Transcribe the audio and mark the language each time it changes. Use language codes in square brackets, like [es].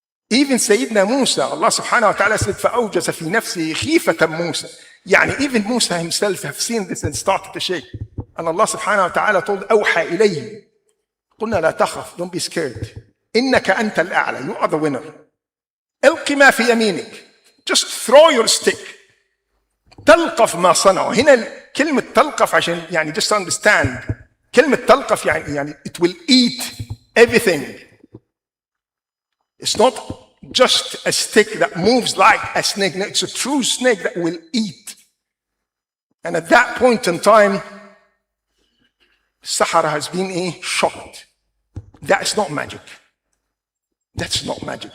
[en] Even Sayyidina Musa, Allah subhanahu wa ta'ala said, فَأَوْجَسَ فِي نَفْسِهِ خِيفَةً مُوسَى. Even Musa himself have seen this and started to shake. And Allah subhanahu wa ta'ala told, أَوْحَى إِلَيْهِ قُلْنَا لَا تَخَفْ, don't be scared. إِنَّكَ أَنْتَ الْأَعْلَى, you are the winner. أَلْقِ مَا فِي يَمِينِكَ, just throw your stick. [ar] تلقف ما صنعوا. هنا كلمة تلقف عشان just understand. [en] كلمة تلقف يعني it will eat everything. It's not just a stick that moves like a snake. No, it's a true snake that will eat. And at that point in time, Sahara has been shocked. That's not magic. That's not magic.